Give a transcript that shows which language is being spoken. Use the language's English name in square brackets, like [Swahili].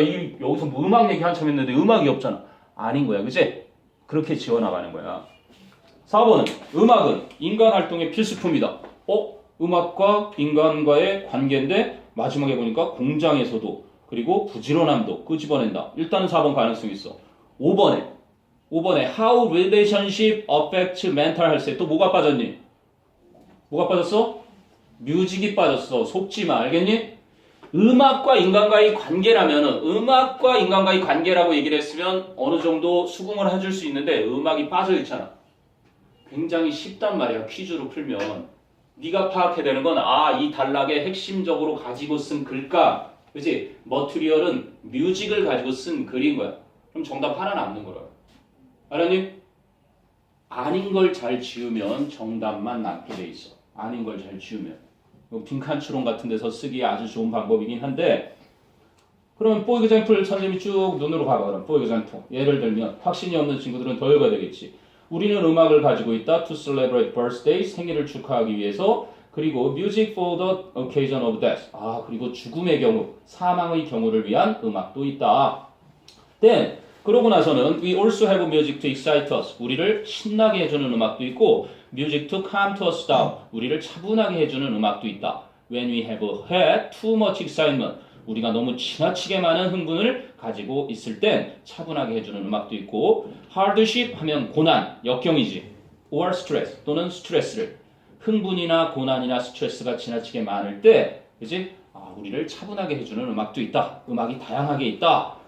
[Korean] 여기서 뭐 음악 얘기 한참 했는데 음악이 없잖아. 아닌 거야. 그치? 그렇게 지워나가는 거야. 4번은 음악은 인간 활동의 필수품이다. 음악과 인간과의 관계인데 마지막에 보니까 공장에서도 그리고 부지런함도 끄집어낸다. 일단은 4번 가능성이 있어. 5번에 [English] how relationship affects mental health [Korean] 또 뭐가 빠졌니? 뭐가 빠졌어? 뮤직이 빠졌어. 속지 마. 알겠니? 음악과 인간과의 관계라면은 음악과 인간과의 관계라고 얘기를 했으면 어느 정도 수긍을 해줄 수 있는데 음악이 빠져있잖아. 굉장히 쉽단 말이야. 퀴즈로 풀면. 네가 파악해야 되는 건 이 단락에 핵심적으로 가지고 쓴 글감 그치? 머티리얼은 뮤직을 가지고 쓴 글인 거야. 그럼 정답 하나 남는 거라. 알았니? 아닌 걸 잘 지우면 정답만 남게 돼 있어. 아닌 걸 잘 지우면. 빈칸 추론 같은 데서 쓰기에 아주 좋은 방법이긴 한데 그러면 for example 선생님이 쭉 눈으로 가봐. 그럼 for example 예를 들면 확신이 없는 친구들은 더 읽어야 되겠지. 우리는 음악을 가지고 있다. [English] To celebrate birthday [Korean] 생일을 축하하기 위해서 그리고 [English] music for the occasion of death [Korean] 그리고 죽음의 경우 사망의 경우를 위한 음악도 있다. [English] Then [Korean] 그러고 나서는 [English] we also have music to excite us [Korean] 우리를 신나게 해주는 음악도 있고 [English] music to calm us down [Korean] 우리를 차분하게 해주는 음악도 있다. [English] When we have had too much excitement [Korean] 우리가 너무 지나치게 많은 흥분을 가지고 있을 땐 차분하게 해주는 음악도 있고 [English] hardship [Korean] 하면 고난, 역경이지 [English] or stress [Korean] 또는 스트레스를 흥분이나 고난이나 스트레스가 지나치게 많을 때 그지? 우리를 차분하게 해주는 음악도 있다. 음악이 다양하게 있다.